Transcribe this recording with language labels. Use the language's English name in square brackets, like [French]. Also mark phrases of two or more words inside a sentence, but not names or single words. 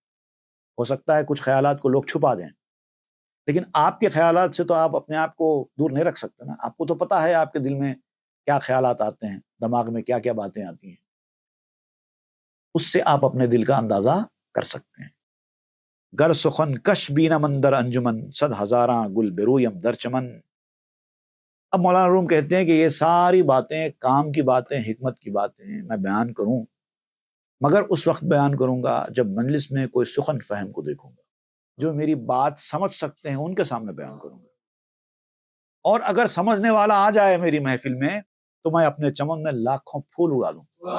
[Urdu] ہو سکتا ہے کچھ خیالات کو لوگ چھپا دیں، لیکن آپ کے خیالات سے تو آپ اپنے آپ کو دور نہیں رکھ سکتے نا۔ آپ کو تو پتا ہے آپ کے دل میں کیا خیالات آتے ہیں، دماغ میں کیا کیا باتیں آتی ہیں، اس سے آپ اپنے دل کا اندازہ کر سکتے ہیں۔ [Persian] گر سخن کش بینم اندر انجمن، صد ہزاراں گل برویم در چمن۔ [Urdu] اب مولانا روم کہتے ہیں کہ یہ ساری باتیں کام کی باتیں، حکمت کی باتیں میں بیان کروں، مگر اس وقت بیان کروں گا جب مجلس میں کوئی سخن فہم کو دیکھوں گا، جو میری بات سمجھ سکتے ہیں ان کے سامنے بیان کروں گا۔ اور اگر سمجھنے والا آ جائے میری محفل میں تو میں اپنے چمن میں لاکھوں پھول اگا دوں۔